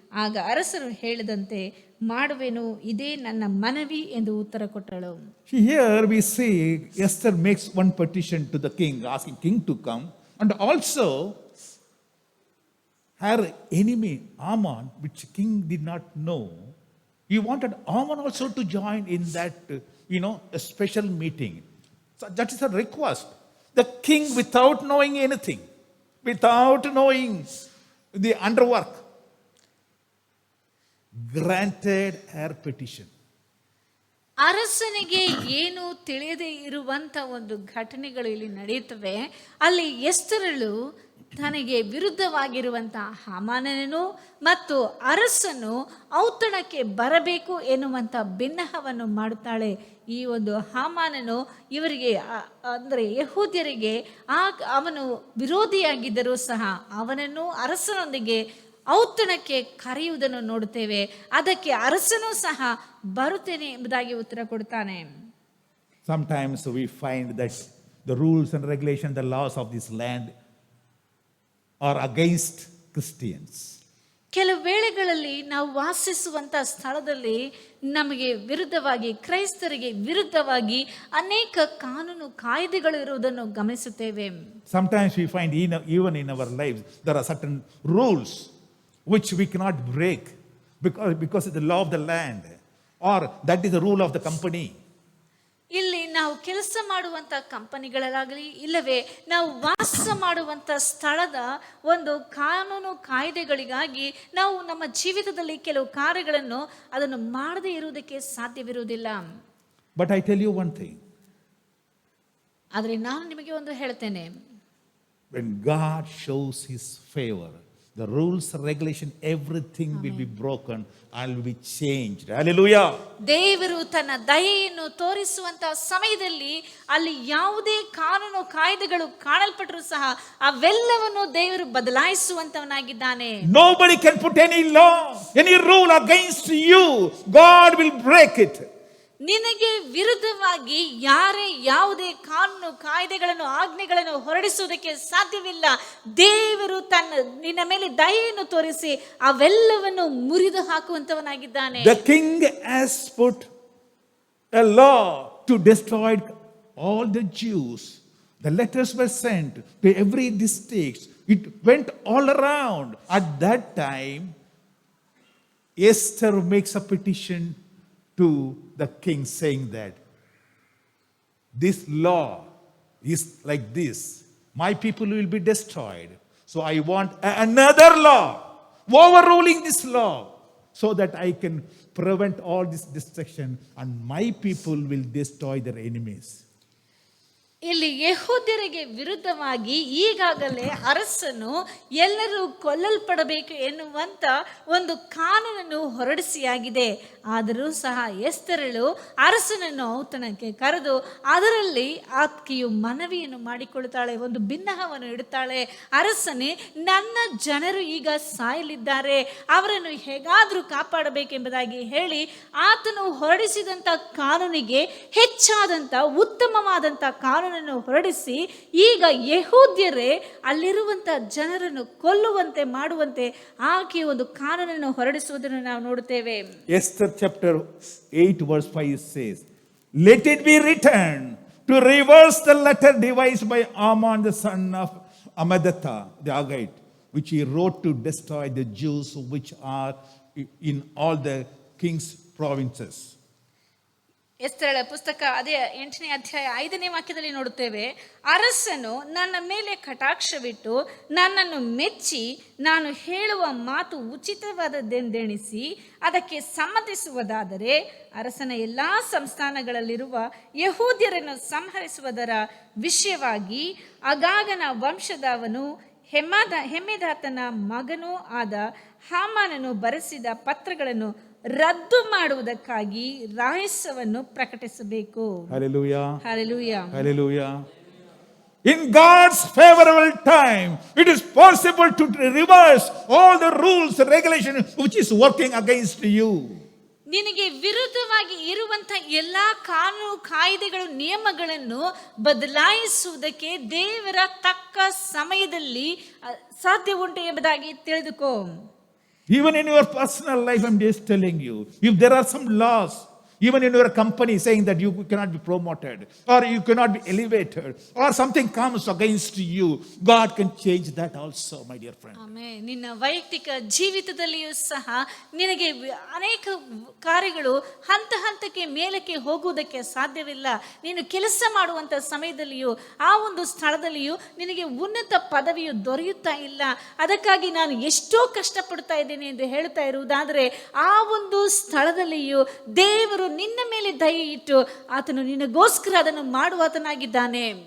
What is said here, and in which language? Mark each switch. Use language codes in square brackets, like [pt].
[kn] ಆಗ ಅರಸರು ಹೇಳಿದಂತೆ ಮಾಡುವೆನು, ಇದೇ ನನ್ನ ಮನವಿ ಎಂದು ಉತ್ತರ ಕೊಟ್ಟಳು. [en] Here we see Esther makes one petition to the king, asking king to come, and also her enemy Haman, which king did not know, he wanted Haman also to join in that, a special meeting. So that is a request. The king, without knowing anything, without knowing the underwork, granted her petition. [kn] ಅರಸನಿಗೆ ಏನು ತಿಳಿಯದೇ ಇರುವಂತ ಒಂದು ಘಟನೆಗಳು ಇಲ್ಲಿ ನಡೆಯುತ್ತವೆ. ಅಲ್ಲಿ ಎಸ್ತರಳು ತನಗೆ ವಿರುದ್ಧವಾಗಿರುವಂತಹ ಹಾಮಾನನನ್ನು ಮತ್ತು ಅರಸನು ಔತಣಕ್ಕೆ ಬರಬೇಕು ಎನ್ನುವಂತ ಬಿನ್ನಹವನ್ನು ಮಾಡುತ್ತಾಳೆ. ಈ ಒಂದು ಹಾಮಾನನು ಇವರಿಗೆ ಅಂದರೆ ಯಹೂದ್ಯರಿಗೆ ಅವನು ವಿರೋಧಿಯಾಗಿದ್ದರೂ ಸಹ ಅವನನ್ನು ಅರಸನೊಂದಿಗೆ ಔತಣಕ್ಕೆ ಕರೆಯುವುದನ್ನು ನೋಡುತ್ತೇವೆ. ಅದಕ್ಕೆ ಅರಸನೂ ಸಹ ಬರುತ್ತೇನೆ ಎಂಬುದಾಗಿ ಉತ್ತರ ಕೊಡ್ತಾನೆ. [en] Sometimes we find that the rules and regulations, the laws of this land are against Christians. [kn] ಕೆಲವು ವೇಳೆಗಳಲ್ಲಿ ನಾವು ವಾಸಿಸುವಂತ ಸ್ಥಳದಲ್ಲಿ ನಮಗೆ ವಿರುದ್ಧವಾಗಿ, ಕ್ರೈಸ್ತರಿಗೆ ವಿರುದ್ಧವಾಗಿ ಅನೇಕ ಕಾನೂನು ಕಾಯ್ದೆಗಳು ಇರುವುದನ್ನು ಗಮನಿಸುತ್ತೇವೆ. [en] Sometimes we find even in our lives there are certain rules which we cannot break because of the law of the land, or that is the rule of the company. [kn] ಇಲ್ಲಿ ನಾವು ಕೆಲಸ ಮಾಡುವಂತ ಕಂಪನಿಗಳಾಗಲಿ ಇಲ್ಲವೇ ನಾವು ವಾಸ ಮಾಡುವಂತ ಸ್ಥಳದ ಒಂದು ಕಾನೂನು ಕಾಯ್ದೆಗಳಿಗಾಗಿ ನಾವು ನಮ್ಮ ಜೀವಿತದಲ್ಲಿ ಕೆಲವು ಕಾರ್ಯಗಳನ್ನು ಅದನ್ನು ಮಾಡದೇ ಇರುವುದಕ್ಕೆ ಸಾಧ್ಯವಿರುವುದಿಲ್ಲ. [en] But I tell you one thing, [kn] ಆದರೆ ನಾನು ನಿಮಗೆ ಒಂದು ಹೇಳ್ತೇನೆ, [en] when God shows his favor, the rules, regulation, everything will be broken and will be changed. Hallelujah. [kn] ದೇವರು ತನ್ನ ದಯೆಯನ್ನು ತೋರಿಸುವಂತ ಸಮಯದಲ್ಲಿ ಅಲ್ಲಿ ಯಾವುದೇ ಕಾನೂನು ಕಾಯ್ದೆಗಳು ಕಾಣಲ್ಪಟ್ಟರೂ ಸಹ ಅವೆಲ್ಲವನ್ನು ದೇವರು ಬದಲಾಯಿಸುವಂತವನಾಗಿದ್ದಾನೆ. [en] Nobody can put any law, any rule against you. God will break it. [kn] ನಿನಗೆ ವಿರುದ್ಧವಾಗಿ ಯಾರೇ ಯಾವುದೇ ಕಾನೂನು ಕಾಯ್ದೆಗಳನ್ನು ಆಜ್ಞೆಗಳನ್ನು ಹೊರಡಿಸುವುದಕ್ಕೆ ಸಾಧ್ಯವಿಲ್ಲ. ದೇವರು ನಿನ್ನ ಮೇಲೆ ದಯೆಯನ್ನು ತೋರಿಸಿ ಅವೆಲ್ಲವನ್ನು ಮುರಿದು ಹಾಕುವಂತವನಾಗಿದ್ದಾನೆ. [en] The king has put a law to destroy all the Jews. The letters were sent to every district. It went all around. At that time, Esther makes a petition to the king saying that this law is like this. My people will be destroyed. So I want another law overruling this law so that I can prevent all this destruction and my people will destroy their enemies. [kn] ಇಲ್ಲಿ ಯೆಹೂದ್ಯರಿಗೆ ವಿರುದ್ಧವಾಗಿ ಈಗಾಗಲೇ ಅರಸನು ಎಲ್ಲರೂ ಕೊಲ್ಲಲ್ಪಡಬೇಕು ಎನ್ನುವಂತ ಒಂದು ಕಾನೂನನ್ನು ಹೊರಡಿಸಿಯಾಗಿದೆ. ಆದರೂ ಸಹ ಎಸ್ತರಳು ಅರಸನನ್ನು ಔತಣಕ್ಕೆ ಕರೆದು ಅದರಲ್ಲಿ ಆಕೆಯು ಮನವಿಯನ್ನು ಮಾಡಿಕೊಳ್ಳುತ್ತಾಳೆ, ಒಂದು ಭಿನ್ನಹವನ್ನು ಇಡುತ್ತಾಳೆ. ಅರಸನೇ, ನನ್ನ ಜನರು ಈಗ ಸಾಯಲಿದ್ದಾರೆ, ಅವರನ್ನು ಹೇಗಾದರೂ ಕಾಪಾಡಬೇಕೆಂಬುದಾಗಿ ಹೇಳಿ ಆತನು ಹೊರಡಿಸಿದಂಥ ಕಾನೂನಿಗೆ ಹೆಚ್ಚಾದಂಥ ಉತ್ತಮವಾದಂಥ ಕಾನೂನನ್ನು ಹೊರಡಿಸಿ ಈಗ ಯೆಹೂದ್ಯರೇ ಅಲ್ಲಿರುವಂತ ಜನರನ್ನು ಕೊಲ್ಲುವಂತೆ ಮಾಡುವಂತೆ ಆಕೆ ಒಂದು ಕಾನೂನನ್ನು ಹೊರಡಿಸುವುದನ್ನು ನಾವು ನೋಡುತ್ತೇವೆ. [en] Esther chapter 8 verse 5 says, "Let it be written to reverse the letter devised by Aman the son of Amadatha the Agite, which he wrote to destroy the Jews which are in all the king's provinces." [kn] ಎಸ್ತರಳ ಪುಸ್ತಕ ಅದೇ 8ನೇ ಅಧ್ಯಾಯ 5ನೇ ವಾಕ್ಯದಲ್ಲಿ ನೋಡುತ್ತೇವೆ, ಅರಸನು ನನ್ನ ಮೇಲೆ ಕಟಾಕ್ಷವಿಟ್ಟು ನನ್ನನ್ನು ಮೆಚ್ಚಿ ನಾನು ಹೇಳುವ ಮಾತು ಉಚಿತವಾದದ್ದೆಂದೆಣಿಸಿ ಅದಕ್ಕೆ ಸಮ್ಮತಿಸುವುದಾದರೆ ಅರಸನ ಎಲ್ಲಾ ಸಂಸ್ಥಾನಗಳಲ್ಲಿರುವ ಯೆಹೂದ್ಯರನ್ನು ಸಂಹರಿಸುವುದರ ವಿಷಯವಾಗಿ ಅಗಾಗನ ವಂಶದವನು ಹೆಮ್ಮೆದಾತನ ಮಗನೂ ಆದ ಹಾಮಾನನು ಬರೆಸಿದ ಪತ್ರಗಳನ್ನು ರದ್ದು ಮಾಡುವುದಕ್ಕಾಗಿ ರಹಸ್ಯವನ್ನು ಪ್ರಕಟಿಸಬೇಕು. [en] Hallelujah. Hallelujah. Hallelujah. In God's favorable time, it is possible to reverse all the rules and regulations which is working against you. [kn] ನಿನಗೆ ವಿರುದ್ಧವಾಗಿ ಇರುವಂತ ಎಲ್ಲಾ ಕಾನೂನು ಕಾಯ್ದೆಗಳು ನಿಯಮಗಳನ್ನು ಬದಲಾಯಿಸುವುದಕ್ಕೆ ದೇವರ ತಕ್ಕ ಸಮಯದಲ್ಲಿ ಸಾಧ್ಯ ಉಂಟು ಎಂಬುದಾಗಿ ತಿಳಿದುಕೋ. [en] Even in your personal life, I'm just telling you, if there are some laws, even in your company saying that you cannot be promoted or you cannot be elevated or something comes against you, God can change that also, my dear friend. [kn] Amen. ನಿನ್ನ ವೈಯಕ್ತಿಕ ಜೀವಿತದಲ್ಲಿಯೂ ಸಹ ನಿನಗೆ ಅನೇಕ ಕಾರ್ಯಗಳು ಹಂತ ಹಂತಕ್ಕೆ ಮೇಲಕ್ಕೆ ಹೋಗುವುದಕ್ಕೆ ಸಾಧ್ಯವಿಲ್ಲ. ನೀನು ಕೆಲಸ ಮಾಡುವಂಥ ಸಮಯದಲ್ಲಿಯೂ ಆ ಒಂದು ಸ್ಥಳದಲ್ಲಿಯೂ ನಿನಗೆ ಉನ್ನತ ಪದವಿಯು ದೊರೆಯುತ್ತಾ ಇಲ್ಲ. ಅದಕ್ಕಾಗಿ ನಾನು ಎಷ್ಟೋ ಕಷ್ಟಪಡ್ತಾ ಇದ್ದೇನೆ ಎಂದು ಹೇಳ್ತಾ ಇರುವುದಾದರೆ ಆ ಒಂದು ಸ್ಥಳದಲ್ಲಿಯೂ ದೇವರು ನಿನ್ನ ಮೇಲೆ ದಯೆ ಇಟ್ಟು ಆತನು ನಿನಗೋಸ್ಕರ ಅದನ್ನು ಮಾಡುವಾತನಾಗಿದ್ದಾನೆ.